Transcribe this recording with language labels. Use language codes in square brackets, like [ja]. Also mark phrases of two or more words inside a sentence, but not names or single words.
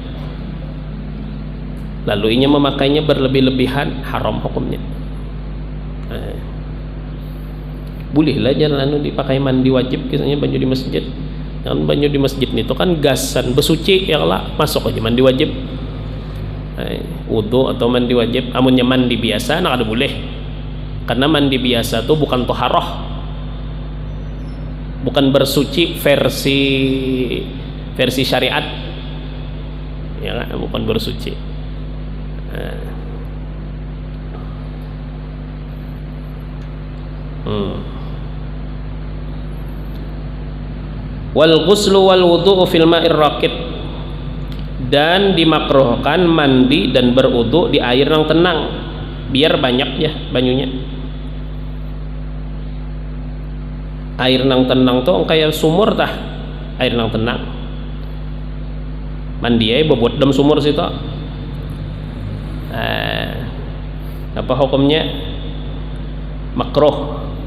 [bjn] Lalu inya memakainya berlebih-lebihan, haram hukumnya. Bolehlah jalan dipakai mandi wajib misalnya banyu di masjid. Yang banyu di masjid itu kan gasan besuci ya lah, masuk aja mandi wajib. Wudu atau mandi wajib, amunnya mandi biasa nah kada boleh. [id] Karena mandi biasa tuh bukan toharoh, bukan bersuci versi syariat ya kan, bukan bersuci. [ar] والغسل والوضوء في الماء الراكد, [id] dan dimakruhkan mandi dan berwudu di air yang tenang biar banyak ya banyunya. [bjn] Air nang tenang tuh kayak sumur tah, air nang tenang mandi aja bobot dalam sumur situ. [id] Apa hukumnya? Makruh.